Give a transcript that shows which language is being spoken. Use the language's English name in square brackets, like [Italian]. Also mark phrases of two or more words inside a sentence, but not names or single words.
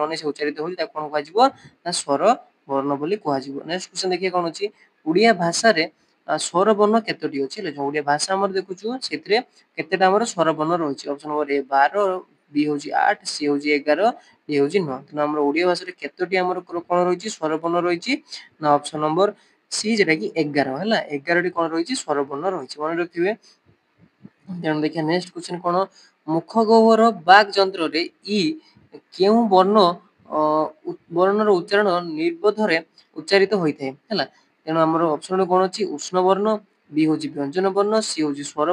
[Odia] ନେଇ ସେ ଉଚ୍ଚାରିତ ହଉଛି ତାକୁ କଣ କୁହାଯିବ ନା ସ୍ୱର ବର୍ଣ୍ଣ ବୋଲି କୁହାଯିବ [English] next question [Odia] ଦେଖିବା କଣ ଅଛି ଓଡିଆ ଭାଷାରେ ସ୍ୱର ବର୍ଣ୍ଣ କେତୋଟି ଅଛି ହେଲା ଯୋଉ ଓଡିଆ ଭାଷା ଆମର ଦେଖୁଛୁ ସେଥିରେ କେତେଟା ଆମର ସ୍ୱର ବର୍ଣ୍ଣ ରହିଛି [English] option number A [Odia] 12 बी ହଉଛି 8 सी ହଉଛି 11 ଡି ହଉଛି 9 ତେଣୁ ଆମର ଓଡିଆ ଭାଷାରେ କେତୋଟି ଆମର କଣ ରହିଛି ସ୍ୱର ବର୍ଣ୍ଣ ରହିଛି ନା [English] option number C [Odia] ଯେଉଁଟା କି 11 ହେଲା 11ଟି କଣ ରହିଛି ସ୍ୱର ବର୍ଣ୍ଣ ରହିଛି ମନେ ରଖିଥିବେ ତେଣୁ ଦେଖିବା [English] next question [Odia] କଣ ମୁଖ ଗହ୍ୱର ବାକ୍ ଯନ୍ତ୍ରରେ ଇ କେଉଁ ବର୍ଣ୍ଣ ବର୍ଣ୍ଣର ଉଚ୍ଚାରଣ ନିର୍ବୋଧରେ ଉଚ୍ଚାରିତ ହୋଇଥାଏ ହେଲା ତେଣୁ ଆମର ଅପସନ କଣ ଅଛି ଉଷ୍ଣ ବର୍ଣ୍ଣ बी ହଉଛି ବ୍ୟଞ୍ଜନ ବର୍ଣ୍ଣ सी ହଉଛି ସ୍ୱର